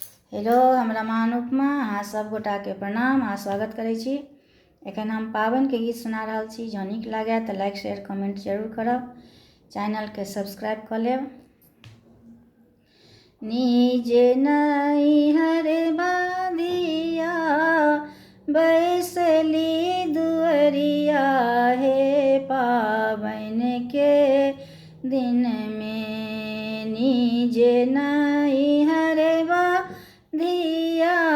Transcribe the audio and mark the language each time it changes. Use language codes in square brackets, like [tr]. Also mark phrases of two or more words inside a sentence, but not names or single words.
[mai] हेलो, हमरा अनुपमा अहाँ सब गोटा के प्रणाम। अहाँ स्वागत करै छी। एखन हम पाबनि के गीत सुना रहल छी। जँ नीक लागै तऽ [en] like share comment [mai] जरूर करब। चैनल के सब्सक्राइब कऽ लेब। निज नैहर बाँधिया बैसली दुअरिया, हे पाबनि के दिन में निज नैहर बाँधिया